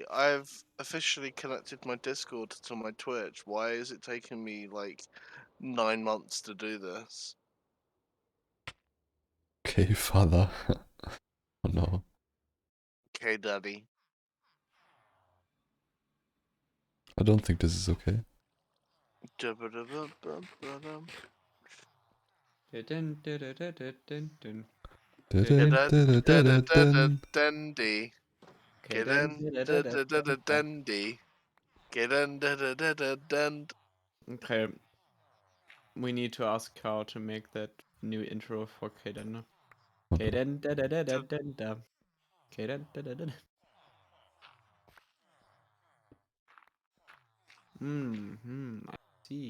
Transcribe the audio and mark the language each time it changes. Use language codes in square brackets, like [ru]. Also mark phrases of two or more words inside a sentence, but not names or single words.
[en] I've officially connected my Discord to my Twitch. Why is it taking me like 9 months to do this? Okay, father. Oh no. Okay, daddy. I don't think this is okay. Dun-ba-da-ba-ba-ba-dum. Dun, dun, dun, dun, dun, dun, dun. Dun-dun-dun-dun-dun-dun. Dandy. Okay, dun, dun, dun, dun, dun, dun. Dandy. Dun. Okay. We need to ask how to make that new intro for Kdender. Oh, no. Kdender. Kdender. I see.